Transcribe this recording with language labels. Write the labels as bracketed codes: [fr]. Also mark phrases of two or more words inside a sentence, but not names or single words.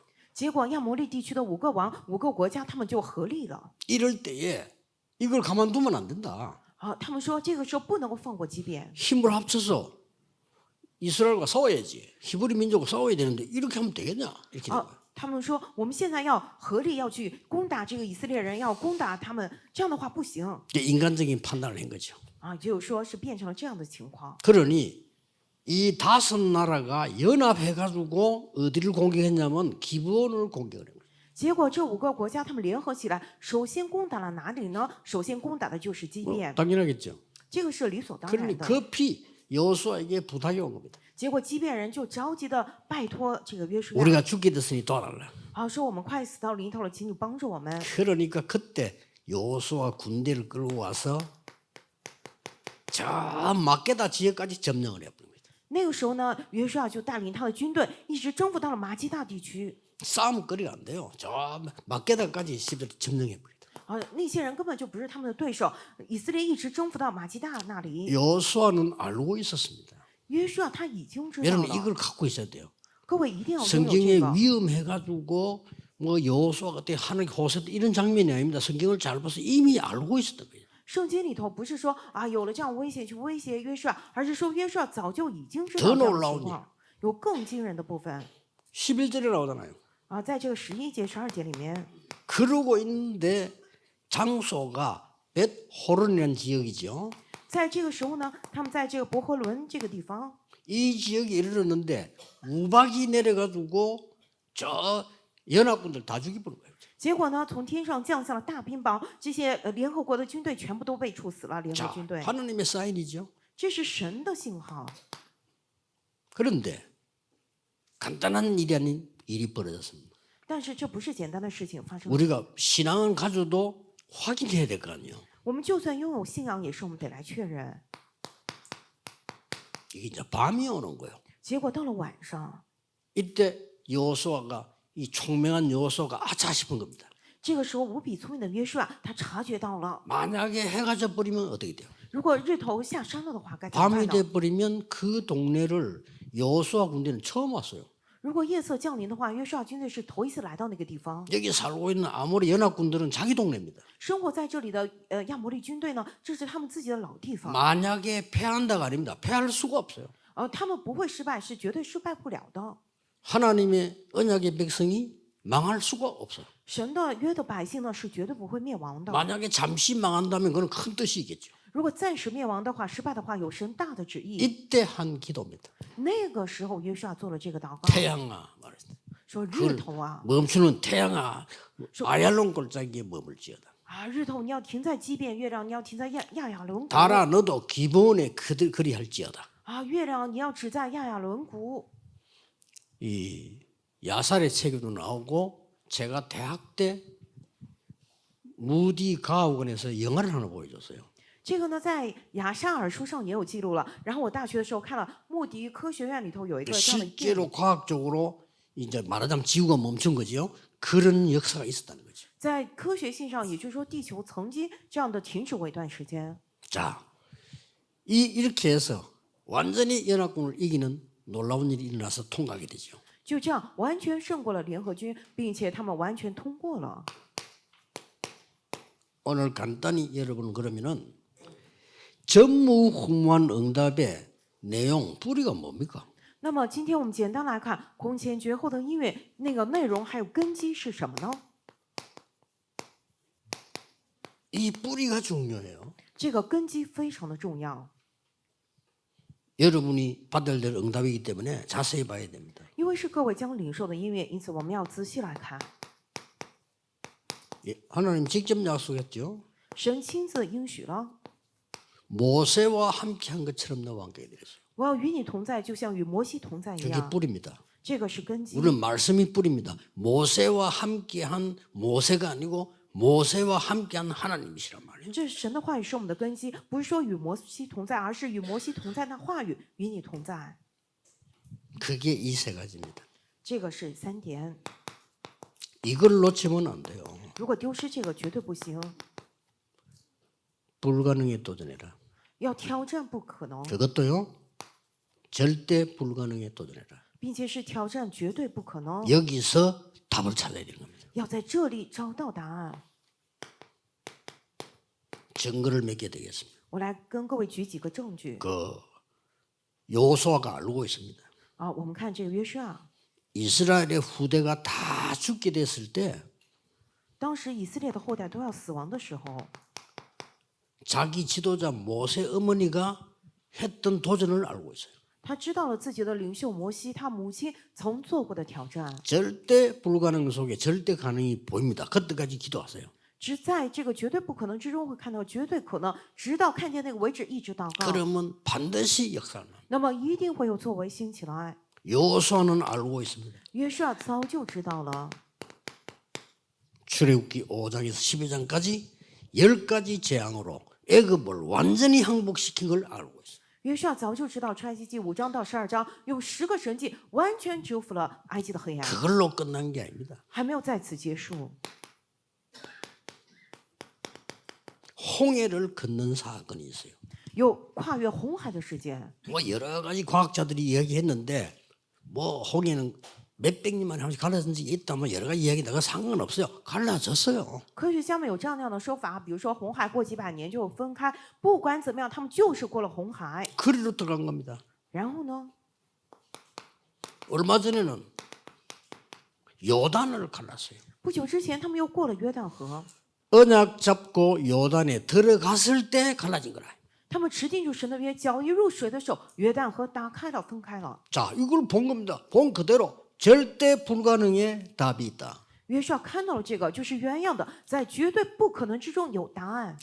[zh] 结果亚摩利地区的5个王、5个国家，他们就合力了。 [ko] 이럴 때에 이걸 가만두면 안 된다. [zh] 啊，他们说这个时候不能够放过基遍， [ko] 힘을 합쳐서 이스라엘과 싸워야지. 히브리 민족과 싸워야 되는데 이렇게 하면 되겠냐? 이렇게 된 거예요. [zh] 他们说我们现在要合力要去攻打这个以色列人，要攻打他们，这样的话不行。 [ko] 이제 인간적인 판단을 한 거죠. [zh] 啊，就是说是变成了这样的情况。 [ko] 그러니 이 5 나라가 연합해가지고 어디를 공격했냐면 기브온을 공격을 한 거예요. [zh] 结果这5个国家他们联合起来，首先攻打了哪里呢？首先攻打的就是基遍， [ko] 당연하겠죠. [zh] 这个是理所当 [ko] 그러니 [zh] 然的。 [ko] 급히 여호수아에게 부탁이 온 겁니다. [zh] 结果基遍人就着急的拜托这个约书亚， [ko] 우리가 죽게 됐으니 도와달라. [zh] 啊，说我们快死到临头了，请你帮助我们。 [ko] 그러니까 그때 여호수아 군대를 끌고 와서 저 마게다 지역까지 점령을 해버립니다. [zh] 那个时候呢，约书亚就带领他的军队一直征服到了马基大地区。 [ko] 싸움거리가 안 돼요. 저 마게다까지 점령해버립니다. [zh] 啊，那些人根本就不是他们的对手。以色列一直征服到马基大那里， [ko] 여호수아는 알고 있었습니다. [zh] 约书亚他已经知道 [ko] 여러분 [zh] 了。 [ko] 이걸 갖고 있어야 돼요. [zh] 各位一定要拥有 [ko] 성경에 [zh] 这个。 [ko] 위험해가지고 뭐 여호수아 그때 하는 호세 이런 장면이 아닙니다. 성경을 잘 봐서 이미 알고 있었던 거예요. [zh] 圣经里头不是说啊有了这样危险去威胁约书亚，而是说约书亚早就已经知道 [ko] 더 [zh] 这样的 [ko] 놀라운 [zh] 情况。有更惊人的部分 [ko] 11절에 나오잖아요. [zh] 啊，在这个11节、12节里面， [ko] 그러고 있는데 장소가 벳호론이라는 지역이죠. [zh] 在这个时候呢，他们在这个伯和伦这个地方， [ko] 이 지역에 이르렀는데 우박이 내려가지고 저 연합군들 다 죽이버린 거예요. [zh] 结果呢，从天上降下了大冰雹，这些联合国的军队全部都被处死了。联合 [ko] 자, [zh] 军队， [ko] 하나님의 사인이죠. [zh] 这是神的信号。 [ko] 그런데 간단한 일이 아닌 일이 벌어졌습니다. [zh] 但是这不是简单的事情发生。 [ko] 우리가 신앙을 가져도 확인해야 될 거 아니에요. [zh] 我们就算拥有信仰，也是我们得来确认。 [ko] 이게 이제 밤이 오는 거예요. [zh] 结果到了晚上， [ko] 이때 여호수아가 이 총명한 여호수아가 아차 싶은 겁니다. [zh] 这个时候无比聪明的约书亚，他察觉到了， [ko] 만약에 해가 져 버리면 어떻게 돼요? [zh] 如果日头下山了的话，该怎么 [ko] 밤이 [zh] 办 [ko] 돼 [zh] 呢？ [ko] 버리면 그 동네를 여호수아 군대는 처음 왔어요. [zh] 如果夜色降临的话，约书亚军队是头一次来到那个地方。 [ko] 여기 살고 있는 아모리 연합군들은 자기 동네입니다. [zh] 生活在这里的亚摩利军队呢，这是他们自己的老地方。 [ko] 만약에 패한다가 아닙니다. 패할 수가 없어요. [zh] 他们不会失败，是绝对失败不了的。 [ko] 하나님의 언약의 백성이 망할 수가 없어요. [zh] 神的约的百姓呢，是绝对不会灭亡的。 [ko] 만약에 잠시 망한다면 그건 큰 뜻이 있겠죠. [zh] 如果暂时灭亡的话，失败的话，有神大的旨意。 [ko] 이때 한 기도입니다. [zh] 那个时候，约书亚做了这个祷告， [ko] 태양아 말했어요. [zh] 说日头啊， [ko] 멈추는 태양아 아얄론 골짜기에 머물지어다. [zh] 啊日头你要停在基遍，月亮你要停在亚亚伦谷。 [ko] 달아 너도 기본에 그리할지어다. [zh] 啊月亮你要只在亚亚伦谷。 [ko] 이 야살의 책에도 나오고 제가 대학 때 무디 가옥원에서 영화를 하나 보여줬어요. [zh] 这个呢，在亚沙尔书上也有记录了。然后我大学的时候看了穆迪科学院里头有一个这样的电影， [ko] 실제로 과학적으로 이제 말하자면 지구가 멈춘 거죠. 그런 역사가 있었다는 거죠. [zh] 在科学性上，也就是说地球曾经这样的停止过一段时间。 [ko] 자, 이렇게 해서 완전히 연합군을 이기는 놀라운 일이 일어나서 통과하게 되죠. [zh] 就这样完全胜过了联合军，并且他们完全通过了。 [ko] 오늘 간단히 여러분 그러면은 전무후무한 응답의 내용 뿌리가 뭡니까? [zh] 那么今天我们简单来看空前绝后的音乐那个内容还有根基是什么呢？ [ko] 이 뿌리가 중요해요. [zh] 这个根基非常的重要， [ko] 여러분이 받을 될 응답이기 때문에 자세히 봐야 됩니다. [zh] 因为是各位将领受的音乐，因此我们要仔细来看。 [ko] 예, 하나님 직접 약속했죠. [zh] 神亲自应许了， [ko] 모세와 함께한 것처럼 너와 함께 되겠어요. [zh] 我要与你同在，就像与摩西同在一 [ko] 그게 [zh] 样。 [ko] 뿌리입니다. [zh] 这个是根基。 [ko] 우리는 말씀이 뿌리입니다. 모세와 함께한 모세가 아니고 모세와 함께한 하나님이시란 말이에요. [zh] 这神的话语是我们的根基，不是说与摩西同在，而是与摩西同在那话语与你同在。 [ko] 그게 이 세 가지입니다. [zh] 这个是3点。 [ko] 이걸 놓치면 안 돼요. [zh] 如果丢失这个绝对不行， [ko] 불가능에 도전해라. [zh] 要挑战不可能， [ko] 그것도요. 절대 불가능에 도전해라. [zh] 并且是挑战绝对不可能， [ko] 여기서 답을 찾아야 되는 겁니다. [zh] 要在这里找到答案。 [ko] 증거를 몇 개 되겠습니다. [zh] 我来跟各位举几个证据 [ko] 그 요수아가 알고 있습니다. [zh] 啊。我们看这个约书亚， [ko] 이스라엘의 후대가 다 죽게 됐을 때 [zh] 当时以色列的后代都要死亡的时候， [ko] 자기 지도자 모세 어머니가 했던 도전을 알고 있어요. [zh] 他知道了自己的领袖摩西他母亲曾做过的挑战， [ko] 절대 불가능 속에 절대 가능이 보입니다. 그때까지 기도하세요. [zh] 只在这个绝对不可能之中会看到绝对可能，直到看见那个为止，一直祷告， [ko] 그러면 반드시 역사는. [zh] 那么一定会有作为兴起来。 [ko] 요수아는 알고 있습니다. [zh] 约书亚早就知道了， [ko] 출애굽기 5장에서 12장까지 10가지 재앙으로 애굽을 완전히 항복시킨 걸 알고 있어요. [zh] 约书亚早就知道出埃及记5章到12章用10个神迹完全征服了埃及的黑暗， [ko] 그걸로 끝난 게 아닙니다. [zh] 还没有在此结束。 [ko] 홍해를 건넌 사건이 있어요. [zh] 有跨越红海的事件， [ko] 뭐 여러 가지 과학자들이 이야기했는데 뭐 홍해는 몇백 년만에 한 번씩 갈라진 적이 있다면 여러 가지 이야기 내가 상관없어요. 갈라졌어요. [zh] 科学家们有这样那样的说法，比如说红海过几百年就分开，不管怎么样，他们就是过了红海。 [ko] 그리로 들어간 겁니다. [zh] 然后呢， [ko] 얼마 전에는 요단을 갈랐어요. [zh] 不久之前他们又过了约旦河， [ko] 언약 잡고 요단에 들어갔을 때 갈라진 거라. [zh] 他们持定住神的约，脚一入水的时候，约旦河打开了，分开了。 [ko] 자, 이걸 본 겁니다. 본 그대로 절대 불가능의 답이 있다. [zh] 约书亚看到了这个，就是原样的，在绝对不可能之中有答案。